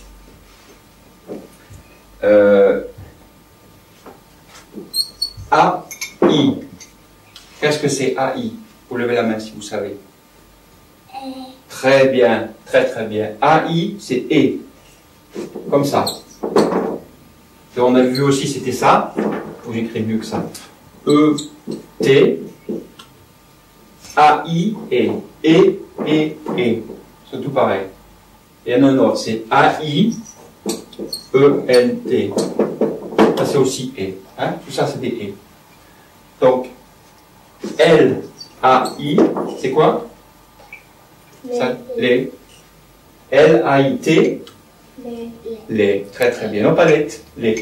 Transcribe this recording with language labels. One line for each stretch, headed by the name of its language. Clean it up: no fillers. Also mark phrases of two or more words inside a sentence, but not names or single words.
French: A-I. Qu'est-ce que c'est A-I? Vous levez la main si vous savez. Très bien. Très très bien. A-I, c'est E. Comme ça. Et on a vu aussi, c'était ça. Faut que j'écris mieux que ça. E-T. A-I, E. E. C'est tout pareil. Et il y en a un autre, c'est A-I, E-N-T. Ça, c'est aussi E. Hein? Tout ça, c'est des E. Donc, L-A-I, c'est quoi? Ça, les. L-A-I-T, les. Très très bien. Non, pas les. Les.